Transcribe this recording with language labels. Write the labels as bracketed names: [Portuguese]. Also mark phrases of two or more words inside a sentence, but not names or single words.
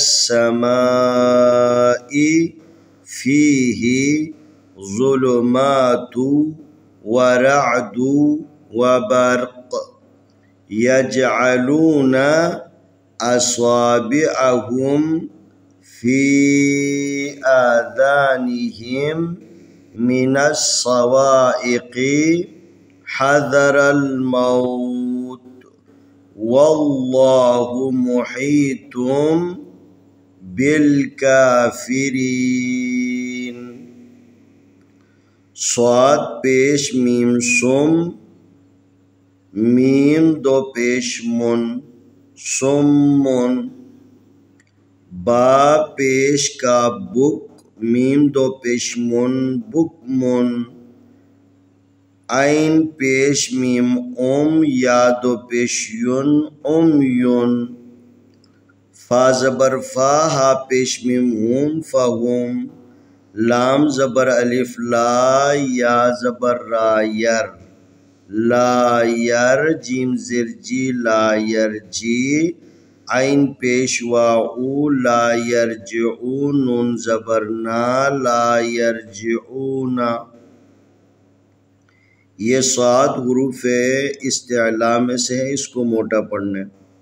[Arabic] السماء فیہ ظلمات ورعد وبرق یجعلون اصابعهم فی آذانهم من الصواعق حذر الموت واللہ محیط بالکافرین. [Urdu] صاد پیش میم سم، میم دو پیش من سمن، با پیش کا بک، میم دو پیش من بکمن، عین پیش میم یا دو پیش یون امیون، فا زبر فا ہا پیش میم فہم، لام زبر الف لا یا زبر را یر، لا یر جیم زر جی لا یرجی، عین پیش واؤ [Arabic] لا یرجعون، [Urdu] نون زبر نا [Arabic] لا یرجعون. [Urdu] یہ صاد حروف استعلاء میں سے ہے، اس کو موٹا پڑھنا ہے.